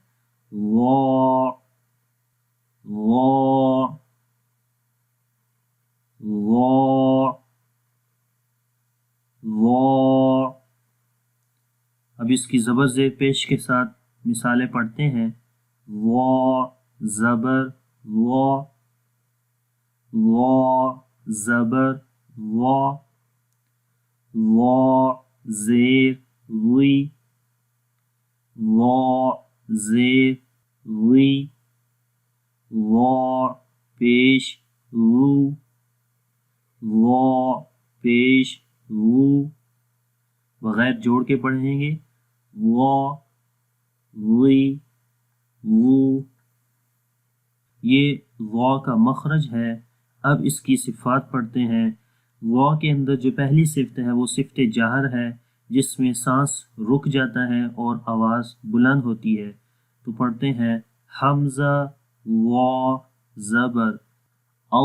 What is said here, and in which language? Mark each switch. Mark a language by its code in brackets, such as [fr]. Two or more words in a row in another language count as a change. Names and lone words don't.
[ur] وا وا وا وا۔ اب اس کی زبر زیر پیش کے ساتھ مثالیں پڑھتے ہیں۔ وا زبر وا، وا زبر وا، وا زیر وی، وا زیر وی، وا پیش وو، وا پیش وو۔ بغیر جوڑ کے پڑھیں گے۔ وا وی وو۔ یہ وا کا مخرج ہے۔ اب اس کی صفات پڑھتے ہیں۔ وا کے اندر جو پہلی صفت ہے وہ صفت جہر ہے، جس میں سانس رک جاتا ہے اور آواز بلند ہوتی ہے۔ تو پڑھتے ہیں حمزہ وا زبر او۔